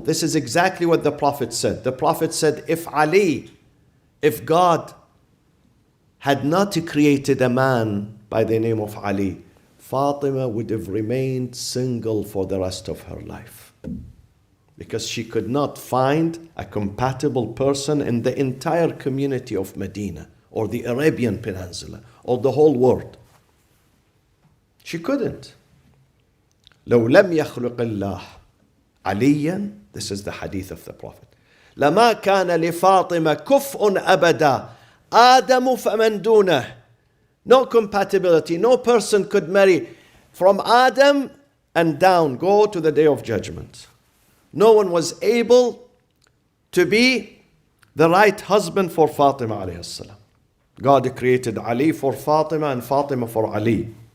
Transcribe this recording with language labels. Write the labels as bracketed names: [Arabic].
[English] This is exactly what the Prophet said. The Prophet said, if God had not created a man by the name of Ali, Fatima would have remained single for the rest of her life. Because she could not find a compatible person in the entire community of Medina or the Arabian Peninsula or the whole world. She couldn't. [Arabic] لو لم يخلق الله عليا, [English] this is the hadith of the Prophet, [Arabic] لما كان لفاطمة كفء أبدا آدم فمن دونه. [English] No compatibility. No person could marry from Adam and down, go to the day of judgment. No one was able to be the right husband for Fatima alayhi salam. God created Ali for Fatima and Fatima for Ali.